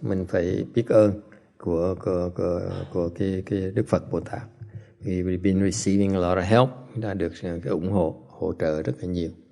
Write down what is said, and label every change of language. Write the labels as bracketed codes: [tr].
[vi] Mình phải biết ơn của cái Đức Phật Bồ Tát. [en] We've been receiving a lot of help. [vi] Chúng ta được cái ủng hỗ trợ rất là nhiều.